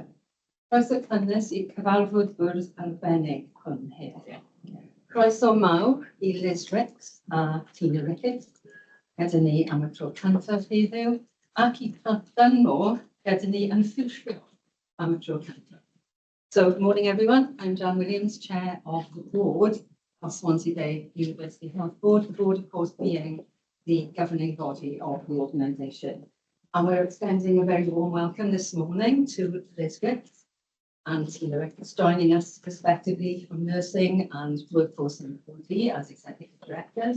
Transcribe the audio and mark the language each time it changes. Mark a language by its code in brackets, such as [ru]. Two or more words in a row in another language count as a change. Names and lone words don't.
[cy] Croeso cynnes i cyfarfod bwrdd arbennig hwn heddiw. Croeso mawr i Liz Ricks a Tina Ricketts gyda ni am y tro cyntaf heddiw, ac i Pat Dunmore gyda ni yn ffilchio am y tro cyntaf. [en] So, good morning everyone. I'm Jan Williams, Chair of the Board of Swansea Bay University Health Board. The board, of course, being the governing body of the organisation. And we're extending a very warm welcome this morning to Liz Ricks and Tina Ricketts, joining us respectively from nursing and workforce and employee as executive directors.